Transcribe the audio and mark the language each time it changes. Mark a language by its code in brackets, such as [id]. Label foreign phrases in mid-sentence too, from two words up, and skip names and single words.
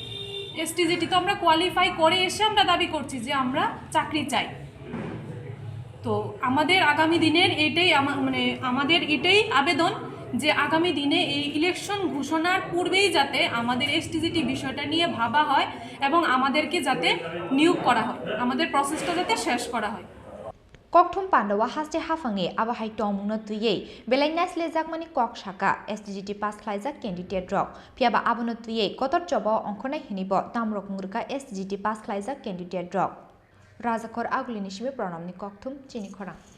[bn] STGT তো আমরা কোয়ালিফাই করে এসে আমরা দাবি করছি যে আমরা চাকরি চাই। তো আমাদের আগামী দিনের এটাই মানে আমাদের এটাই আবেদন যে আগামী দিনে এই ইলেকশন ঘোষণার পূর্বেই যাতে আমাদের এসটিজিটি বিষয়টা নিয়ে ভাবা হয় এবং আমাদেরকে যাতে নিয়োগ করা হয়, আমাদের প্রসেসটা যাতে শেষ করা হয়। [trp] Kokthum Pandawa haste hafangi abahai tomungno tuyei belaina slejakmani kok shaka SDGT pass khlaijak candidate rok piaba abono tuyei kotor jobo ongkhona hinibo tamrok murka SDGT pass khlaijak candidate rok Rajakor agulini shime pranamni kokthum chini khorang